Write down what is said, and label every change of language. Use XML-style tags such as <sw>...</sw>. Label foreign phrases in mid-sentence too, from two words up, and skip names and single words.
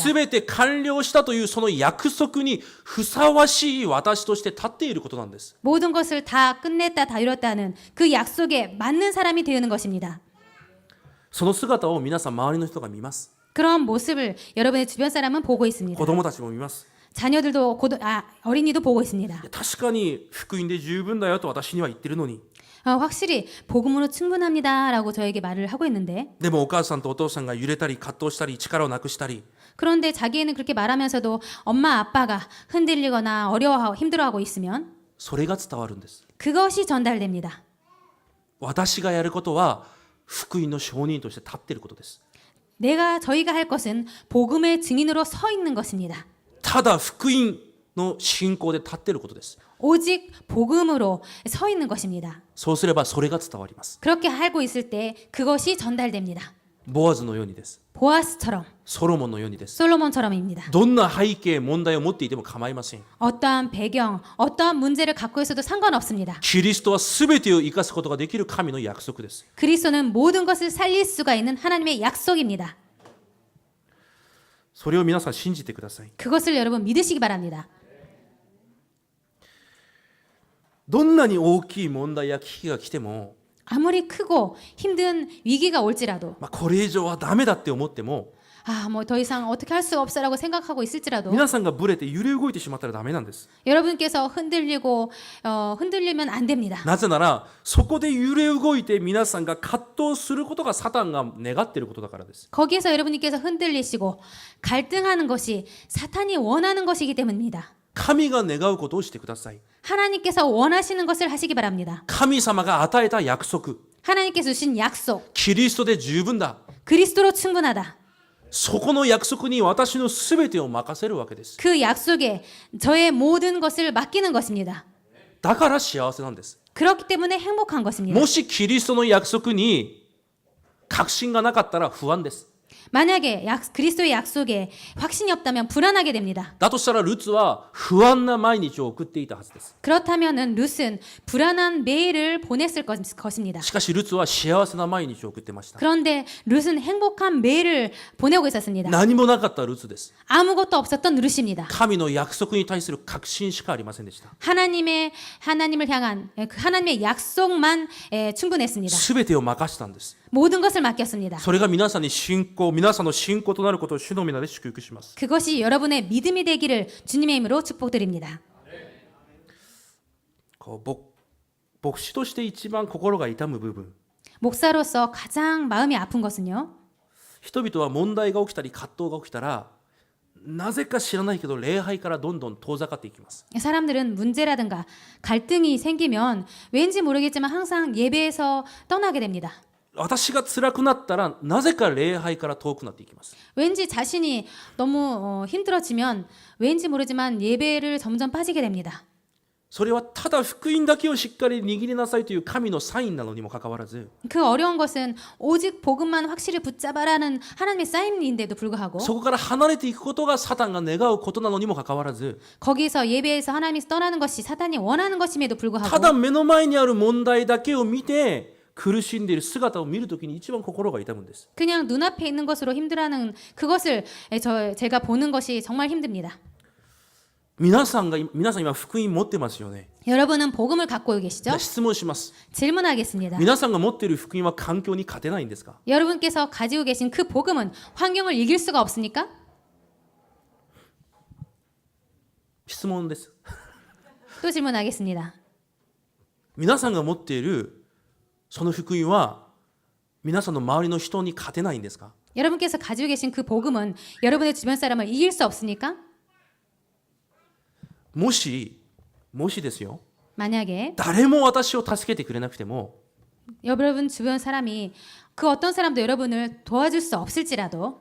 <ja>すべて完了したというその約束にふさわしい私として立っていることなんです。</ja> <ko>모든 것을 다 끝냈다 다 이뤘다는 그 약속에 맞는 사람이 되는 것입니다.</ko> <ja>その姿を皆さん周りの人が見ます。</ja> <ko>그런 모습을 여러분의 주변 사람은 보고 있습니다.</ko> <ja>子供たちも見ます。</ja> <ko>자녀들도 어린이도 보고 있습니다.</ko> <ja>確かに福音で十分だよと私には言ってるのに</ja> <ko>확실히 복음으로 충분합니다라고 저에게 말을 하고 있는데</ko> <ja>でもお母さんとお父さんが揺れたり葛藤したり力をなくしたり</ja> <ko>그런데 자기는 그렇게 말하면서도 엄마 아빠가 흔들리거나 어려워하고 힘들어하고 있으면</ko> <ja>それが伝わるんです。</ja> <ko>그것이 전달됩니다.</ko> <ja>私がやることは福音の証人として立っていることです。</ja> <ko>저희가 할 것은 복음의 증인으로 서 있는 것입니다.</ko> <ja>ただ福音の信仰で立っていることです。</ja> <ko>오직 복음으로 서 있는 것입니다.</ko> <ja>そうすればそれが伝わります。</ja> <ko>그렇게 알고 있을 때 그것이 전달됩니다.</ko> <ja>ボアズのようにです。</ja> <ko>보아스처럼</ko> <ja>ソロモンのようにです。</ja> <ko>솔로몬처럼입니다.</ko> <ja>どんな背景問題を持っていても構いません。</ja> <ko>어떠한 배경, 어떠한 문제를 갖고 있어도 상관없습니다.</ko> <ja>キリストは全てを生かすことができる神の約束です。</ja> <ko>그리스도는 모든 것을 살릴 수가 있는 하나님의 약속입니다.</ko> <ja>それを皆さん信じてください。</ja> <ko>그것을 여러분 믿으시기 바랍니다.</ko> <ja>どんなに大きい問題や危機が来ても</ja> <ko>아무리 크고 힘든 위기가 올지라도</ko> <ja>これ以上はダメだって思っても</ja> <ko>뭐 더 이상 어떻게 할 수가 없어라고 생각하고 있을지라도</ko> <ja>皆さんがブレて揺れ動いてしまったらダメなんです。</ja> <ko>여러분께서 흔들리면 안 됩니다.</ko> <ja>なぜならそこで揺れ動いて皆さんが葛藤することがサタンが願っていることだからです。</ja> <ko>거기에서 여러분께서 흔들리시고 갈등하는 것이 사탄이 원하는 것이기 때문입니다.</ko> <ja>神が願うことをしてください。</ja> <ko>하나님께서 원하시는 것을 하시기 바랍니다.</ko> <ja>神様が与えた約束、</ja> <ko>하나님께서 주신 약속,</ko> <ja>キリストで十分だ。</ja> <ko>그리스도로 충분하다.</ko> <ja>そこの約束に私のすべてを任せるわけです。</ja> <ko>그 약속에 저의 모든 것을 맡기는 것입니다.</ko> <ja>だから幸せなんです。</ja> <ko>그렇기 때문에 행복한 것입니다.</ko> <ja>もしキリストの約束に確信がなかったら不安です。</ja> <ko>만약에 그리스도의 약속에 확신이 없다면 불안하게 됩니다.</ko> <ja>だとしたらルツは不安な毎日を送っていたはずです。</ja> <ko>그렇다면은 룻은 불안한 매일을 보냈을 것입니다.</ko> <ja>しかしルツは幸せな毎日を送ってました。</ja> <ko>그런데 룻은 행복한 매일을 보내고 있었습니다.</ko> <ja>何もなかったルツです。</ja> <ko>아무것도 없었던 룻입니다.</ko> <ja>神の約束に対する確信しかありませんでした。</ja> <ko>하나님을 향한 하나님의 약속만 충분했습니다.</ko> <ja>すべてを任したんです。</ja> <ko>모든 것을 맡겼습니다.</ko> <ja>それが皆さんの信仰となることを主の皆で祝福します。</ja> <ko>그것이 여러분의 믿음이 되기를 주님의 이름으로 축복드립니다.</ko> <ja>牧師として一番心が痛む部分、</ja> <ko>목사로서 가장 마음이 아픈 것은요.</ko> <ja>人々は問題が起きたり葛藤が起きたらなぜか知らないけど礼拝からどんどん遠ざかっていきます。</ja> <ko>사람들은 문제라든가 갈등이 생기면 왠지 모르겠지만 항상 예배에서 떠나게 됩니다.</ko> <ja>私が辛くなったらなぜか礼拝から遠くなっていきます。</ja> <ko>왠지 자신이 너무 힘들어지면 왠지 모르지만 예배를 점점 빠지게 됩니다.</ko> <ja>それはただ福音だけをしっかり握りなさいという神のサインなのにもかかわらず、</ja> <ko>그 어려운 것은 오직 복음만 확실히 붙잡아라는 하나님의 사인인데도 불구하고</ko> <ja>そこから離れていくことがサタンが願うことなのにもかかわらず、</ja> <ko>거기서 예배에서 하나님이 떠나는 것이 사단이 원하는 것임에도</ko> <ja>た</ja> <ko>불구하고</ko> <ja>だ目の前にある問題だけを見て苦しんでいる姿を見るときに一番心が痛むんです。</ja> <ko>그냥 눈앞에 있는 것으로 힘들어하는 그것을 제가 보는 것이 정말 힘듭니다.</ko> <ja>皆さん今福音持ってますよね。</ja> <ko>여러분은 복음을 갖고 계시죠?</ko> <ja>質問します。</ja> <ko>질문하겠습니다.</ko> <ja>皆さんが持っている福音は環境に勝てないんですか？</ja> <ko>여러분께서 가지고 계신 그 복음은 환경을 이길 수가 없습니까?</ko> <ja>質問です。</ja> <ko>또 질문하겠습니다.</ko> <ja>皆さんが持っているその福音は皆さんの周りの人に勝てないんですか？</ja> <ko>여러분께서 가지고 계신 그 복음은 여러분의 주변 사람을 이길 수 없습니까?</ko> <ja>もしですよ、</ja> <ko>만약에</ko> <ja>誰も私を助けてくれなくても</ja> <ko>여러분 주변 사람이 그 어떤 사람도 여러분을 도와줄 수 없을지라도</ko>